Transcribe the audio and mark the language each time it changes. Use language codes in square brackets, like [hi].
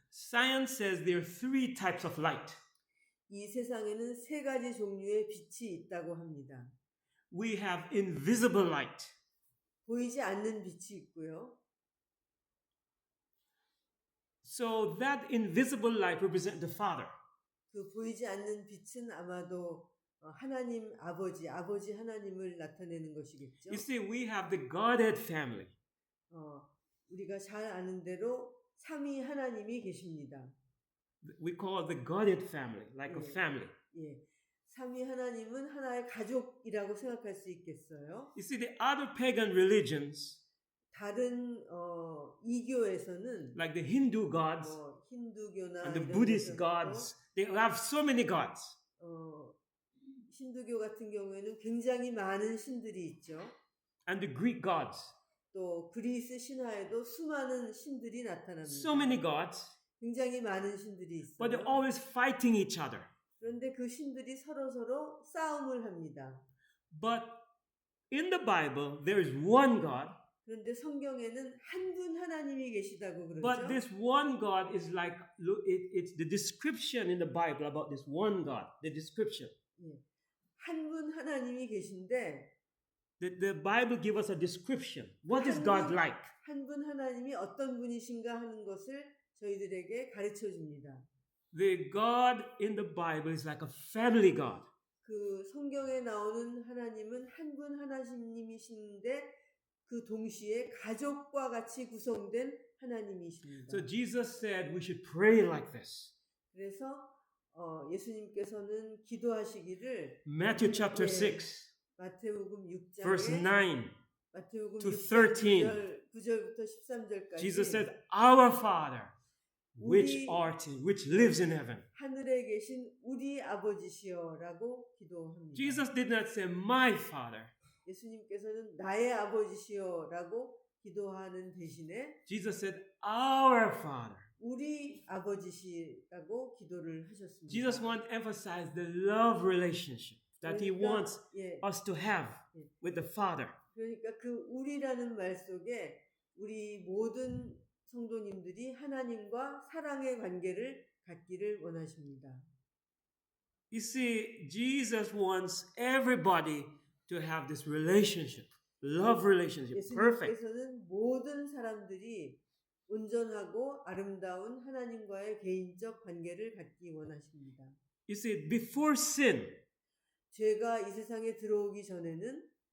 [en] science says there are three types of light. [ko] 이 세상에는 세 가지 종류의 빛이 있다고 합니다. [en] We have invisible light. [ko] 보이지 않는 빛이 있고요. [en] So that invisible light represents the Father. [ko] 그 보이지 않는 빛은 아마도 하나님 아버지 하나님을 나타내는 것이겠죠. [en] You see, we have the Godhead family. [ko] 우리가 잘 아는 대로 삼위 하나님이 계십니다. [en] We call it the Godhead family, like a Yeah. family. [ko] 예, 삼위 하나님은 하나의 가족이라고 생각할 수 있겠어요. [en] You see, the other pagan religions, [ko] 다른 이교에서는 [en] like the Hindu gods [ko] 힌두교나 [en] and the [ko] 이런 [en] Buddhist [ko] 데서도 [en] gods, they have so many gods. [ko] 힌두교 같은 경우에는 굉장히 많은 신들이 있죠. [en] And the Greek gods, [ko] 또 그리스 신화에도 수많은 신들이 나타납니다. [en] so many gods, [ko] 굉장히 많은 신들이 [en] but they're [ko] 있어요. [en] always fighting each other. [ko] 그런데 그 신들이 서로 싸움을 합니다. [en] But in the Bible, there is one God, [ko] 그런데 성경에는 한 분 하나님이 계시다고 그러죠. [en] but this one God is like, it's the description in the Bible about this one God, the description. [ko] 한 분 하나님이 계신데 [en] The Bible gives us a description. What is God like? [ko] 한 분 하나님이 어떤 분이신가 하는 것을 저희들에게 가르쳐 줍니다. [en] The God in the Bible is like a family God. [ko] 그 성경에 나오는 하나님은 한 분 하나님이신데 그 동시에 가족과 같이 구성된 하나님이십니다. [en] So Jesus said we should pray like this. [ko] 그래서 예수님께서는 기도하시기를 [en] Matthew chapter [ko] 예, [en] 6, [ko] 마태복음 [en] verse [ko] 6장에 [en] 9 [ko] 마태복음 [en] to [ko] 6장 [en] 13. [ko] 9절부터 13절까지 [en] Jesus said, Our Father, which lives in heaven. [ko] 하늘에 계신 우리 아버지시여라고 기도합니다. [en] Jesus did not say, My Father. [ko] 예수님께서는 나의 아버지시여라고 기도하는 대신에 [en] Jesus said, Our Father. [ko] 우리 아버지시라고 기도를 하셨습니다. [en] Jesus wants to emphasize the love relationship that he wants [ko] 예, [en] us to have with the Father. [ko] 그러니까 그 우리라는 말 속에 우리 모든 성도님들이 하나님과 사랑의 관계를 갖기를 원하십니다. [en] You see, Jesus wants everybody to have this relationship, love relationship, perfect. [ko] 예수님께서는 모든 사람들이 온전하고 아름다운 하나님과의 개인적 관계를 갖기 원하십니다. [en] You see, before sin, [ko] 죄가 이 세상에 들어오기 전에는